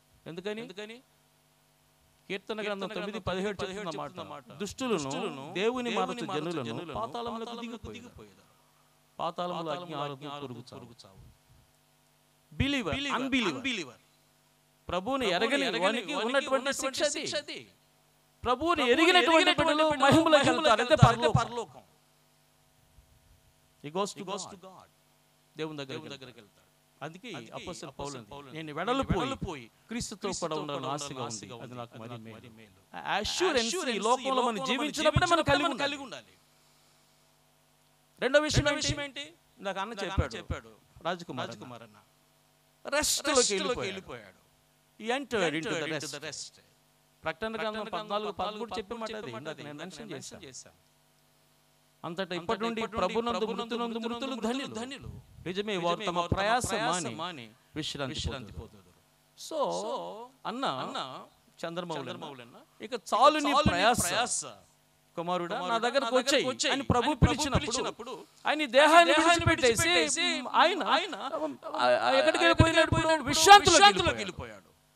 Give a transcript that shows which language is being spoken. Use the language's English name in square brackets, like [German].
[Telugu] ఎందుకని కీర్తన గ్రంథం 9:17 చెప్తున్నమాట, దుష్టులను దేవుని మరచు జనులను పాతాళములకు దిగిపోయారు. పాతాళములో అగ్ని ఆరదు కొరుకు చావు. బిలీవర్, అన్బిలీవర్, ప్రభువుని ఎరగని వానికి ఉన్నటువంటి శిక్ష అది. ప్రభువుని ఎరిగినటువంటి బిడ్డలు మహిమలోకి వెళ్తారు. అంటే పరలోకం. [English] He goes to God, [Telugu] దేవుని దగ్గరికి వెళ్తాడు. అందుకే అపోస్తలుడు పౌలు, నేను వెడలిపోయి క్రీస్తుతో కూడా ఉండాలని ఆశగా ఉంది, అది నాకు మరి మేలు. అష్యూరెన్స్ ఈ లోకంలో మనం జీవించినప్పుడే మనం కలిగి ఉండాలి. రెండో విషయం ఏంటి? నాకు అన్న చెప్పాడు, రాజకుమార్ అన్న రెస్ట్ లోకి వెళ్ళిపోయాడు. [English] He entered into the rest. [Telugu] ప్రకటన గ్రంథం 14:13 చెప్పే మాట అది, నేను మెన్షన్ చేశాను. అంతటా ఇప్పటి నుండి ప్రభునందు మృతులు ధన్యులు. నిజమే, వారు తమ ప్రయాస మాని విశ్రాంతి పొందుదురు. సో అన్న చంద్రమౌళన్న, ఇక చాలు నీ ప్రయాస కుమారుడా, నా దగ్గరకు వచ్చేయి అని ప్రభు పిలిచినప్పుడు ఆయన దేహాన్ని విడిచిపెట్టేసి ఆయన ఎక్కడికి వెళ్ళిపోయినప్పుడు విశ్రాంతిలోకి వెళ్ళిపోయాడు.